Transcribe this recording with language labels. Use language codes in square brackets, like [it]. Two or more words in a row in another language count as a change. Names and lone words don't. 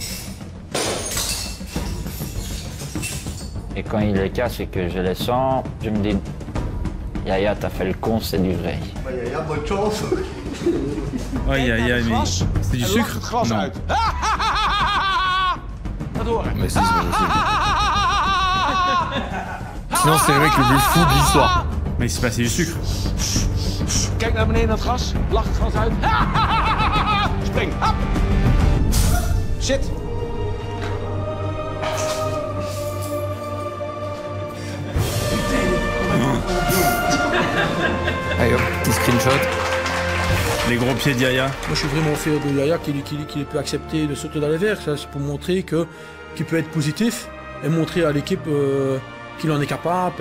[fr] Et quand il les casse et que je les sens, je me dis Yaya, t'as fait le con, c'est du vrai. Yaya, bonne chance. Ouais, Yaya, mais c'est du sucre? Non. Mais si, c'est pas possible. Sinon, c'est le mec le plus fou de l'histoire. Mais il s'est passé du sucre. [nl] Kijk naar beneden naar het gras. Lach het gras uit. Spring. Hop. Zit. [fr] Allez hop, petit screenshot. Les gros pieds d'Yaya. Moi je suis vraiment fier de Yaya qu'il peut accepter de sauter dans les verres. C'est pour montrer qu'il peut être positif et montrer à l'équipe qu'il en est capable.